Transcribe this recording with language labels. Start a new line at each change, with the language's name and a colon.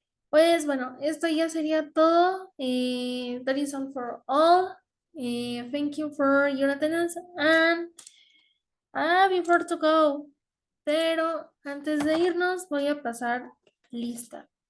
Spanish: Pues bueno, esto ya sería todo.
English: That is all for all. Thank you for your attendance and before to go.
Spanish: pero antes de irnos voy a pasar lista.